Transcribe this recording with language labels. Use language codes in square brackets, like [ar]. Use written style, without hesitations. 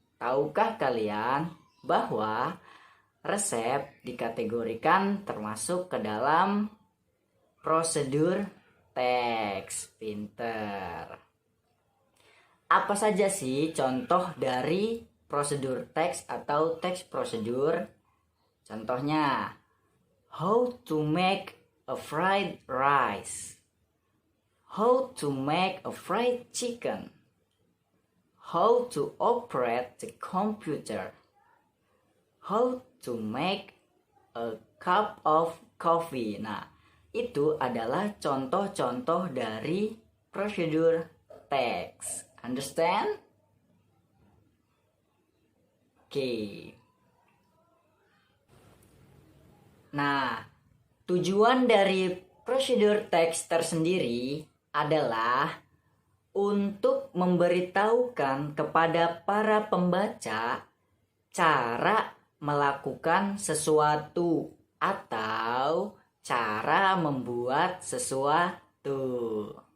[id] Tahukah kalian bahwa resep dikategorikan termasuk ke dalam prosedur teks? Pinter. Apa saja sih contoh dari prosedur teks atau teks prosedur? Contohnya, [en] how to make a fried rice, how to make a fried chicken, how to operate the computer, how to make a cup of coffee. [id] Nah, itu adalah contoh-contoh dari prosedur teks. [en] Understand? [id] Oke. Nah, tujuan dari prosedur teks tersendiri adalah untuk memberitahukan kepada para pembaca cara melakukan sesuatu atau cara membuat sesuatu.